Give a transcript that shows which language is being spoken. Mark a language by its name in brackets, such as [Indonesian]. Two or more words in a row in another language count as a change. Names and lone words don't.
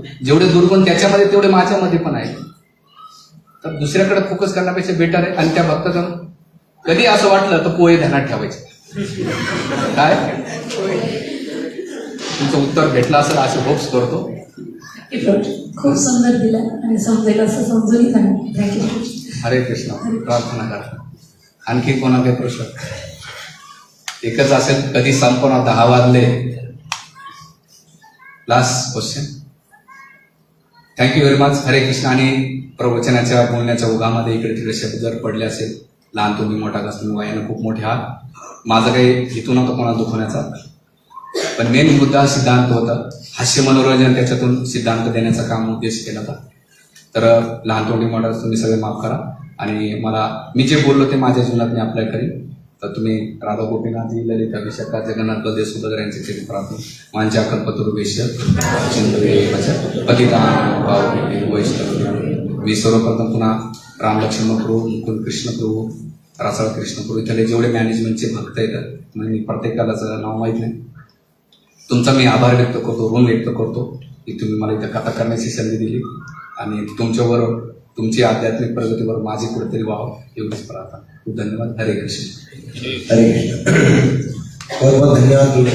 [Marathi] जेवढे दुर्गुण त्याच्यामध्ये तेवढे माझ्यामध्ये पण आहे. तर दुसऱ्याकडे फोकस करण्यापेक्षा बेटर आहे. आणि त्या भक्तजन कधी असं वाटलं तर पोहे ध्यानात ठेवायचे. काय तुमचं उत्तर भेटलं असेल असे होप्स करतो. खूप सुंदर दिला आणि समजेल असं समजून सांगितलं. थँक्यू. हरे कृष्ण. प्रार्थना करा. आणखी कोणा काही प्रश्न? एकच असेल, कधी संपवणार, 10 वाजले. [English] last question. thank you very much. [Marathi] हरे कृष्ण. आणि प्रवचनाच्या बोलण्याच्या ओघामध्ये इकडे तिकडे शब्द जर पडले असेल, लहान तुम्ही मोठा का तुम्ही वयानं खूप मोठे आहात, माझं काही हेतू नव्हतं कोणाला दुखवण्याचा, पण मेन मुद्दा सिद्धांत होता. हास्य मनोरंजन त्याच्यातून सिद्धांत देण्याचा काम उद्देश केला होता. तर लहान तोंडी मोठा तुम्ही सगळे माफ करा. आणि मी जे बोललो ते माझ्या जीवनात मी अप्लाय करेन. तर तुम्ही राधा गोपीनाथजी, ललिता विशाखा, जगन्नाथ बलदेव सुभद्रा यांचे चरित्र प्रार्थना. [Sanskrit] वांच्या कल्पतरुभ्यश्च पतितानां पावनेभ्यो वैष्णवेभ्यो. [Marathi] मी सर्वप्रथम पुन्हा राम लक्ष्मण प्रभू, मुकुंद कृष्ण प्रभू, रासाळ कृष्ण प्रभू इथले जेवढे मॅनेजमेंटचे भक्त येतात, म्हणजे प्रत्येकालाच नाव माहीत नाही, तुमचा मी आभार व्यक्त करतो, ऋण व्यक्त करतो की तुम्ही मला इथं कथा करण्याची संधी दिली. आणि तुमच्याबरोबर तुमची आध्यात्मिक प्रगतीवर माझी कुठेतरी व्हावं एवढीच प्रार्थना. खूप धन्यवाद. हरे कृष्ण. [Hindi] हरे कृष्ण. बहुत बहुत धन्यवाद.